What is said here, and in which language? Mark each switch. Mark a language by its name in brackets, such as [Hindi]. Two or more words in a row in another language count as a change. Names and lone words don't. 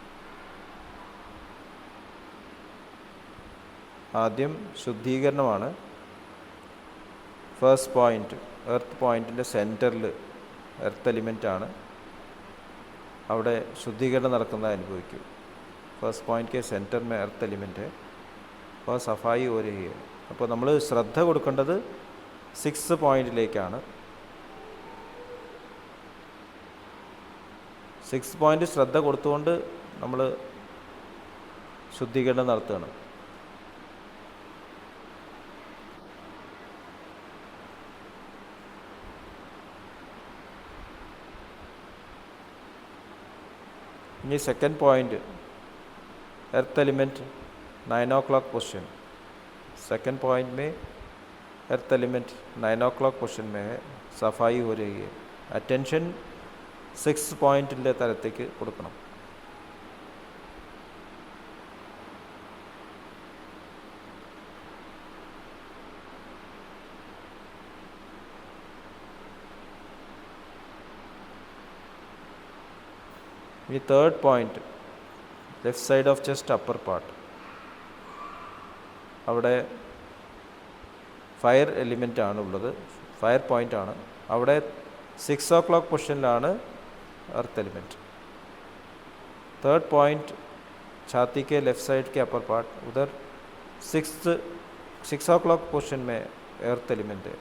[Malayalam] ആദ്യം ശുദ്ധീകരണമാണ്. [English] first point earth [Malayalam] പോയിൻറ്റിൻ്റെ സെൻറ്ററിൽ എർത്ത് എലിമെൻ്റാണ്. അവിടെ ശുദ്ധീകരണം നടക്കുന്നത് അനുഭവിക്കും. [English] first point [Hindi] के सेंटर में [English] earth element [Hindi] है और सफाई हो रही है. [Malayalam] അപ്പോൾ നമ്മൾ ശ്രദ്ധ കൊടുക്കേണ്ടത് 6 പോയിൻറ്റിലേക്കാണ്. 6 പോയിൻ്റ് ശ്രദ്ധ കൊടുത്തുകൊണ്ട് നമ്മൾ ശുദ്ധീകരണം നടത്തുകയാണ്. [English] इनी second point earth element 9 o'clock position. second point [Hindi] में [English] earth element 9 o'clock position [Hindi] में है, सफाई हो रही है. [Malayalam] अटेंशन 6 പോയിൻറ്റിൻ്റെ തലത്തേക്ക് കൊടുക്കണം. [English] ഇനി third point left side of chest upper part. [Malayalam] അവിടെ [English] fire element [Malayalam] ആണ് ഉള്ളത്, [English] fire point [Malayalam] ആണ്. അവിടെ 6 o'clock പൊസിഷനിലാണ് [English] earth element. third point [Hindi] छाती के [English] left side [Hindi] के [English] upper part, [Hindi] उधर [English] 6 o'clock position [Hindi] में [English] earth element [Hindi] है.